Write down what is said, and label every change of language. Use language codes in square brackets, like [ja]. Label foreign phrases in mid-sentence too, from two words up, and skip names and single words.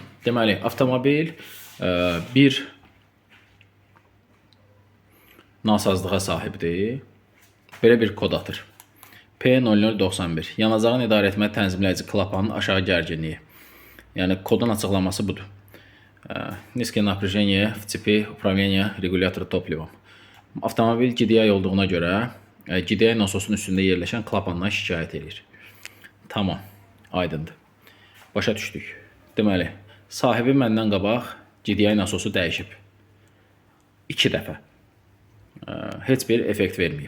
[az] Deməli, avtomobil bir nasazlığa sahibdir. Belə bir kod atır. P0091. Yanacağın idarə etmə tənzimləyici klapanın aşağı gərginliyi. Yəni kodun açıqlaması budur. [ru] Низкое напряжение в цепи управления регулятора топливом. [az] Avtomobil GDI olduğuna görə GDI nasosun üstündə yerləşən klapandan şikayət edir. Tamam, aydındır. Başa düşdük. Deməli, sahibi məndən qabaq GDI nasosu dəyişib. 2 dəfə. Heç bir effekt verməyib.